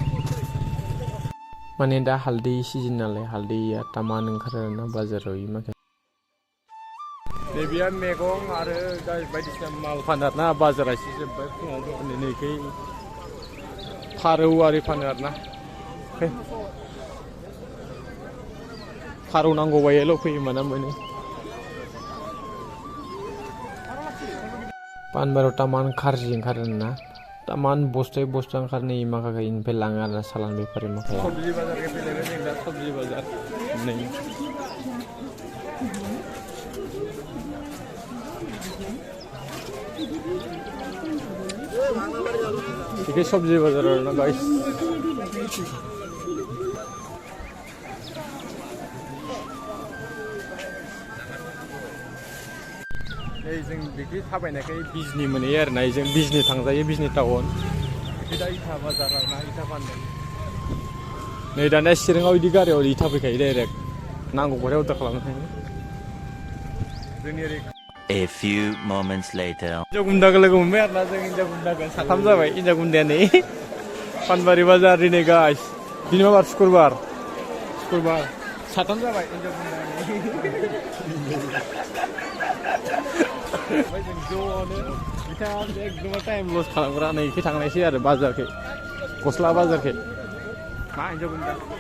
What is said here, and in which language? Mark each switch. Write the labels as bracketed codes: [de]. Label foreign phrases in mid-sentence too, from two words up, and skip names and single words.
[brx] माने दा हालदै सिजन नालाय हालदैया तामान ओंखारो आरोना बाजाराव माखासे नैबेया मैगं आरो बायदिसिना माल फानो आरोना बाजारा एसे जोब्बाय फुङाव नैखै फारौ आरि फानो आरोना फारौ नांगौबा एल' फैयो माना मोनो पानबारियाव तामान खारजि ओंखारो ना तामान बस्था ओंखारो नै माखासे इनिफ्राय लाङो आरोना सालान बेफारि माखाया सबजि बाजारखौ फैलायबाय जों दा सबजि बाजार नै Ini sabji bazar na guys. जों बिदि थाबायनायखाय बिजनि मोनहैयो आरोना जों बिजनि थांजायो बिजनि टाउन दा इथा बाजार आरोना इथा फानदों नै दाना चिराङाव बिदि गारियाव इथा फैखायो डाइरेक्ट नांगौबाथाय अर्डार खालामनो हायो जोंनि ओरै [en] A few moments later. [brx] हिन्जाव गुन्दाखौ लोगो मोनबाय आरोना जों हिन्जाव गुन्दाखौ साथाम जाबाय हिन्जाव गुन्दाया नै पानबारि बाजार दिनै गाइस दिनै माबार शुक्रबार साथाम जाबाय हिन्जाव गुन्दाया ओमफ्राय जों ज'नो बिथाङा एकदम टाइम लस खालामग्रा नैखै थांनायसै आरो बाजारखै गस्ला बाजारखै मा हिन्जाव गुन्दा